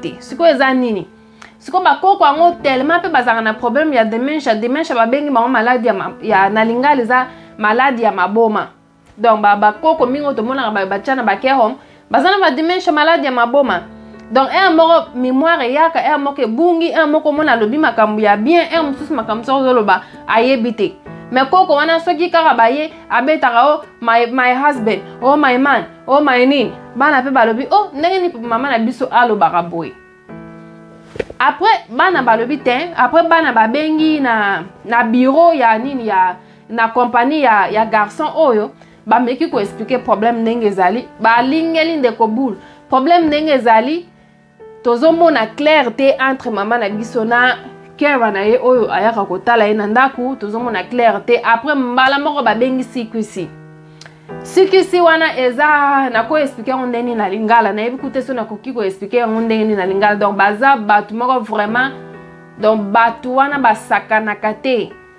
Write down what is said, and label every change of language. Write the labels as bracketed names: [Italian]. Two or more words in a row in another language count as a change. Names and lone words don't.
[Lingala] te sikoyo eza nini sikoyo bakoko yango tellement mpe bazalaka na problème ya dementia babengi bango maladi ya na lingala eza maladi ya maboma donc bakoko mingi oyo tomonaka batia na bacare home baza na badementia maladi ya maboma donc moko mémoire eyaka moko ebungi moko mona alobi makambo ya bien mosusu makambo soko ozoloba ayebi te mais koko wana soki kaka baye abetaka o [English] my husband [Lingala] o [English] my man [Lingala] o my nini bana mpe balobi o ndenge ni mama na biso alobaka boye après bana balobi te après bana babengi na bureau ya nini na compagnie ya garçon oyo bameki koexplike problème ndenge ezali balingeli ndeko bule problème ndenge ezali tozomona clair te entre mama na biso na kera na ye oyo ayaka kotala ye na ndaku tozomona clair te après mbala moko babengi sikisi wana eza nakoexplike yango ndenge na lingala nayebi kute so nakoki koexplike yango ndenge na lingala donc baza bato moko vraiment donc bato wana basakanaka te